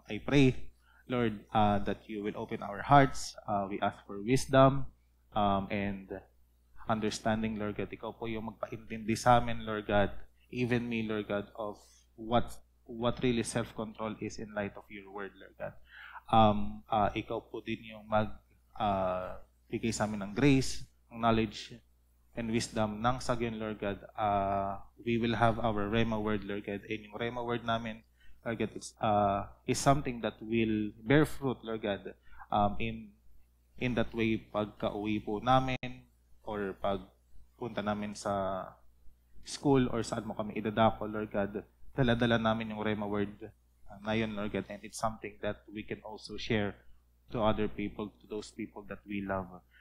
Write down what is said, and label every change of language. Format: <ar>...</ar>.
<en>I pray, Lord, that you will open our hearts. We ask for wisdom and understanding, Lord God.</en> <tl>Ikaw po yung magpaintindi sa amin,</tl> <en>Lord God, even me, Lord God, of what really self-control is in light of your word, Lord God.</en> <tl>Ikaw po din yung bigay sa amin ng grace, ng knowledge, and wisdom ng sagyon, Lord God.</tl> <en>We will have our Rhema word, Lord God. And</en> <tl>yung Rhema word namin,</tl> <en>Lord God, is something that will bear fruit, Lord God, in that way,</en> <tl>pagka-uwi po namin or pagpunta namin sa school or saan mo kami idadako,</tl> <en>Lord God,</en> <tl>dala-dala namin yung Rhema word na yun,</tl> <en>Lord God, and it's something that we can also share to other people, to those people that we love.</en>